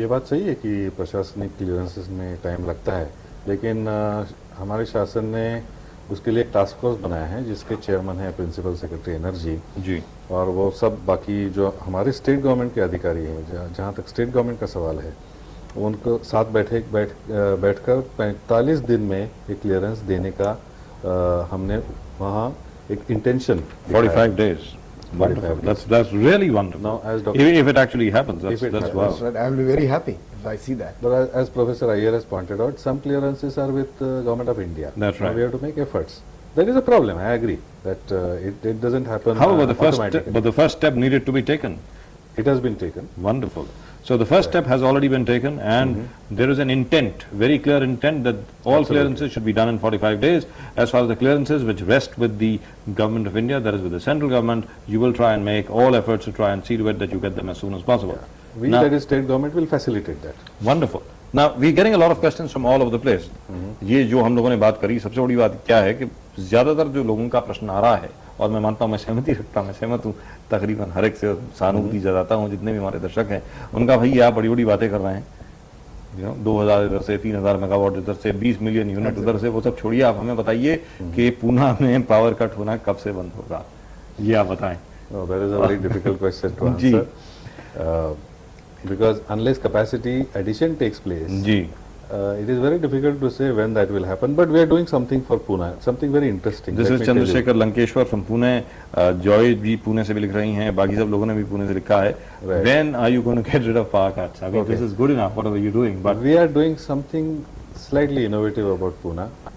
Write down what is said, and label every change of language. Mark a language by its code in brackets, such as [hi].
[hi] ये बात सही है कि प्रशासनिक क्लियरेंसेस में टाइम लगता है, लेकिन हमारे शासन ने उसके लिए एक टास्क फोर्स बनाया है जिसके चेयरमैन है प्रिंसिपल सेक्रेटरी एनर्जी जी, और वो सब बाकी जो हमारे स्टेट गवर्नमेंट के अधिकारी हैं, जहाँ तक स्टेट गवर्नमेंट का सवाल है, उनको साथ बैठकर 45 दिन में एक क्लियरेंस देने का हमने वहाँ एक intention [en] 45 days. Wonderful. That's really wonderful. Now, as if it actually happens, that's wow. I will be very happy if I see that. But as Professor Iyer has pointed out, some clearances are with Government of India. That's right. Now we have to make efforts. There is a problem. I agree that it doesn't happen. However, the first step needed to be taken. It has been taken. Wonderful. So the first step has already been taken, and there is an intent, very clear intent, that all clearances should be done in 45 days. As far as the clearances which rest with the Government of India, that is with the central government, you will try and make all efforts to try and see to it that you get them as soon as possible. We, that is state government, will facilitate that. Wonderful. Now we are getting a lot of questions from all over the place. [hi] ये जो हम लोगों ने बात करी, सबसे बड़ी बात क्या है कि ज्यादातर जो लोगों का प्रश्न आ रहा है, और मैं मानता हूँ, मैं सहमत हूँ तकरीबन हर एक से सहानुभूति जताता हूँ, जितने भी हमारे दर्शक हैं उनका, भाई आप बड़ी बड़ी बातें कर रहे हैं, 2000 इधर से, 3000 मेगावाट इधर से, 20 मिलियन यूनिट उधर से, वो सब छोड़िए, आप हमें बताइए कि पूना में पावर कट होना कब से बंद होगा, ये आप बताएं। [en] That is a very difficult question to answer. Because unless capacity addition takes place, it is very difficult to say when that will happen. But we are doing something for Pune, something very interesting. This is Chandrasekhar Lankeshwar from Pune. [hi] Joy भी पुणे से भी लिख रही हैं, बाकी सब लोगों ने भी पुणे से लिखा है. [en] When are you going to get rid of power cuts? I mean, this is good enough. Whatever you're doing, but we are doing something slightly innovative about Pune.